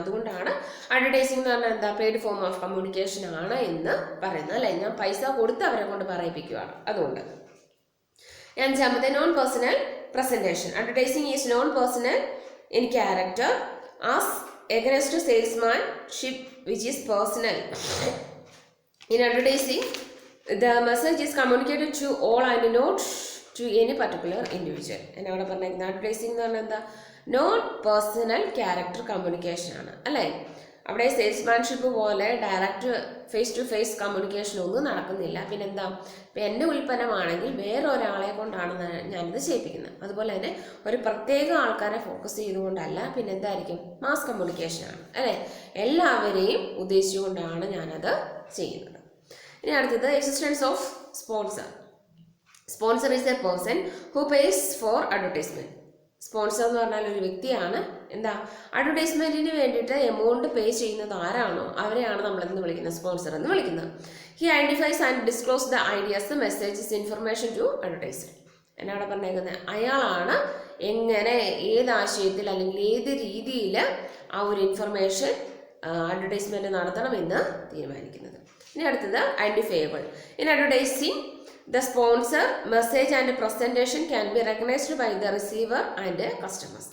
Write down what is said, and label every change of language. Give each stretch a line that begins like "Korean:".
Malayalam: അതുകൊണ്ടാണ് അഡ്വർടൈസിംഗ് എന്ന് പറഞ്ഞാൽ എന്താ?
English: paid form of communication
Malayalam: ആണ് എന്ന് പറയുന്നത് അല്ലേ? ഞാൻ പൈസ കൊടുത്ത് അവരെ കൊണ്ട് പറയിപ്പിക്കുകയാണ്. അതുകൊണ്ട് അഞ്ചാമത്തെ, non personal presentation.
English: Advertising is non personal in character as against salesmanship which is personal. In advertising the message is communicated to all and not to any particular individual.
Malayalam: എന്നെ അവിടെ പറഞ്ഞേക്കുന്നത് അഡ്വർടൈസിംഗ് എന്ന് പറഞ്ഞാൽ എന്താ? നോൺ പേഴ്സണൽ ക്യാരക്ടർ കമ്മ്യൂണിക്കേഷൻ ആണ് അല്ലേ? അവിടെ salesmanship പോലെ direct face to face communication ഒന്നും നടക്കുന്നില്ല. പിന്നെന്താ? ഇപ്പം എൻ്റെ ഉൽപ്പന്നമാണെങ്കിൽ വേറെ ഒരാളെ കൊണ്ടാണ് ഞാനിത് ചെയ്യിപ്പിക്കുന്നത്. അതുപോലെ തന്നെ ഒരു പ്രത്യേക ആൾക്കാരെ ഫോക്കസ് ചെയ്തുകൊണ്ടല്ല. പിന്നെ എന്തായിരിക്കും? മാസ് കമ്മ്യൂണിക്കേഷനാണ് അല്ലേ? എല്ലാവരെയും ഉദ്ദേശിച്ചുകൊണ്ടാണ് ഞാനത് ചെയ്യുന്നത്. ഇനി അടുത്തത്,
English: Existence of sponsor. Sponsor is a person who pays for advertisement.
Malayalam: Sponsor എന്ന് പറഞ്ഞാൽ ഒരു വ്യക്തിയാണ് എന്താ? അഡ്വർടൈസ്മെൻറ്റിന് വേണ്ടിയിട്ട് എമൗണ്ട് പേ ചെയ്യുന്നത് ആരാണോ അവരെയാണ് നമ്മളെന്ന് വിളിക്കുന്നത്, സ്പോൺസർ എന്ന് വിളിക്കുന്നത്.
English: He identifies and disclose the ideas, messages, information to advertiser.
Malayalam: എന്നാണ് പറഞ്ഞേക്കുന്നത്? അയാളാണ് എങ്ങനെ, ഏത് ആശയത്തിൽ അല്ലെങ്കിൽ ഏത് രീതിയിൽ ആ ഒരു ഇൻഫർമേഷൻ അഡ്വർടൈസ്മെൻറ്റ് നടത്തണമെന്ന് തീരുമാനിക്കുന്നത്. ഇനി അടുത്തത്, identifiable.
English: In advertising the sponsor, message and presentation can be recognized by the receiver and customers.